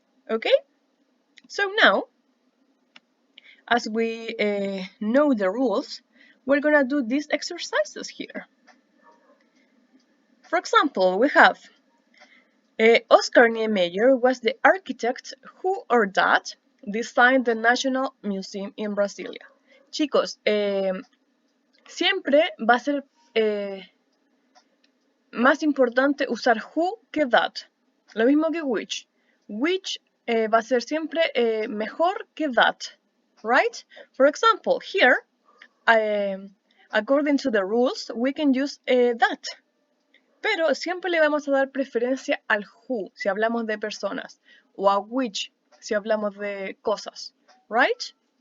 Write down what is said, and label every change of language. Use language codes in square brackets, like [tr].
[en] Okay, so now, as we know the rules, we're gonna do these exercises here. For example, we have Oscar Niemeyer was the architect who or that designed the National Museum in Brasilia. [es] Chicos, siempre va a ser más importante usar who que that. Lo mismo que which. Which va a ser siempre mejor que that. [en] Right? For example, here, according to the rules, we can use that. [es] Pero siempre le vamos a dar preferencia al who si hablamos de personas o a which si hablamos de cosas, right?